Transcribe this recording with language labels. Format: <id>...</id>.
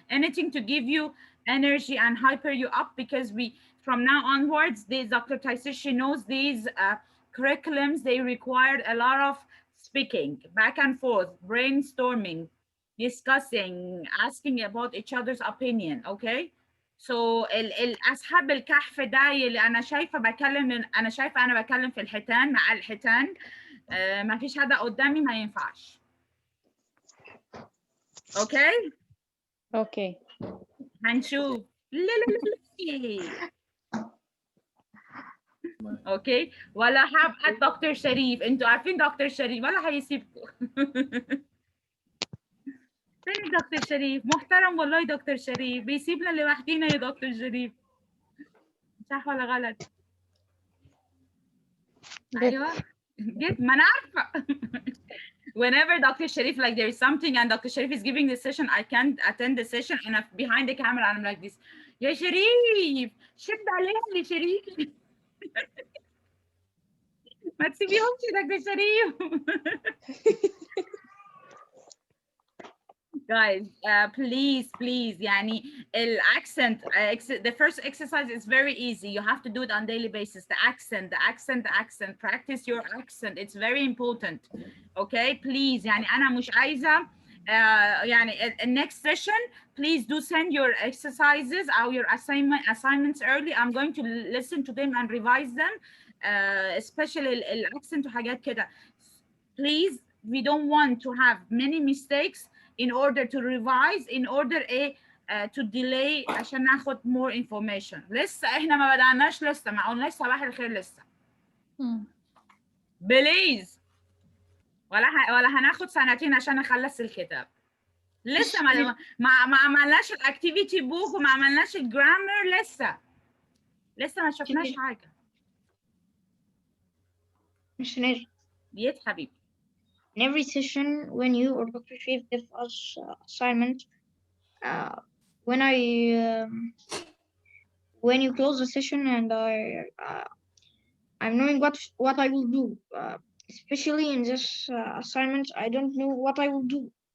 <en>Anything to give you energy and hyper you up, because we from now onwards, these Dr. Taisishi knows these curriculums, they required a lot of speaking, back and forth, brainstorming, discussing, asking about each other's opinion. Okay, so</en> <ar>اصحاب الكهف ده اللي انا شايفه بكلم، انا شايفه انا بكلم في الحيتان مع الحيتان، ما فيش حدا قدامي، ما ينفعش. اوكي اوكي هنشوف. لا لا لا. اوكي، ولا هبقى دكتور شريف، انتوا عارفين دكتور شريف ولا هيسيبكم. فين دكتور شريف؟ محترم والله دكتور شريف، بيسيبنا لوحدينا يا دكتور شريف. صح ولا غلط؟ ايوه جيت، ما انا عارفه.</ar> <en>Whenever Dr. Sharif, like there is something and Dr. Sharif is giving the session, I can't attend the session, and I'm behind the camera and I'm like this.</en> <ar>يا شريف شد عليها يا شريف. ما تسيبيهمش يا دكتور شريف.</ar> <en>Guys, please,</en> <ar>يعني</ar> <en>accent, the first exercise is very easy. You have to do it on daily basis. The accent. Practice your accent. It's very important. Okay, please.</en> <ar>يعني أنا مش عايزة يعني</ar> <en>next session, please do send your exercises or your assignments early. I'm going to listen to them and revise them, especially accent</en> <ar>وحاجات كده.</ar> <en>Please, we don't want to have many mistakes in order to revise, in order to delay</en> <ar>عشان ناخد</ar> <en>more information.</en> <ar>لسه احنا ما بدأناش، لسه ما قلناش صباح الخير لسه. بليز، ولا هناخد سنتين عشان نخلص الكتاب. لسه ما عملناش الاكتيفيتي بوك وما عملناش الجرامر، لسه ما شفناش حاجة. مش نجم. بيت حبيبي.</ar> <en>In every session, when you or Dr. Sharif give us assignment, when you close the session and I'm knowing what I will do, especially in this assignment, I don't know what I will do.</en>